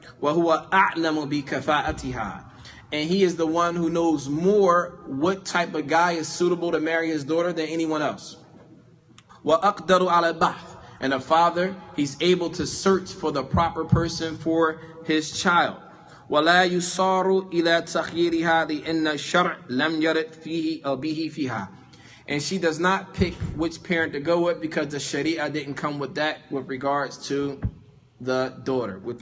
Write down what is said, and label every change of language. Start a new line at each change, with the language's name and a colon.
Arabic: وَهُوَ أَعْلَمُ بِكَفَاءَتِهَا.
English: And he is the one who knows more what type of guy is suitable to marry his daughter than anyone else.
Arabic: وَأَقْدَرُ عَلَى الْبَحْثِ.
English: And the father, he's able to search for the proper person for his child.
Arabic: ولا يصار إلى تخييرها لأن الشرع لم يرد فيه أو به فيها.
English: And she does not pick which parent to go with because the Sharia didn't come with that with regards to the daughter.